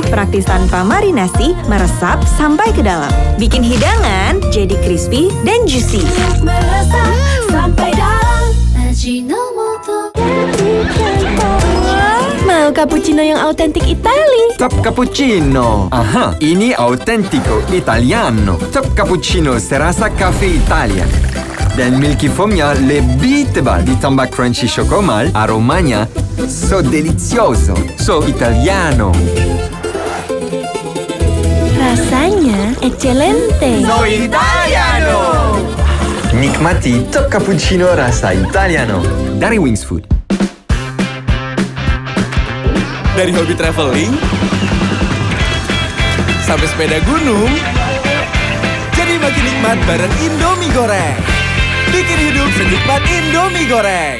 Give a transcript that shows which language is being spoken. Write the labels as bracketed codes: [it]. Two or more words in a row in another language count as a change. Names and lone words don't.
[id] Praktis tanpa marinasi, meresap sampai ke dalam. Bikin hidangan jadi crispy dan juicy. Meresap sampai dalam. Ajinomoto. Mau cappuccino yang autentik Itali? Top Cappuccino. Aha, ini [it] autentico italiano. [id] Top Cappuccino serasa cafe Italia. Dan [en] milky foamnya [id] lebih tebal, ditambah crunchy chocomal, aromanya [it] so delizioso, so italiano. [id] Rasanya eccellente. [it] So italiano. [id] Nikmati Top Cappuccino rasa italiano dari Wings Food. Dari hobi traveling sampai sepeda gunung, jadi makin nikmat bareng Indomie goreng. Bikin hidup senikmat Indomie goreng.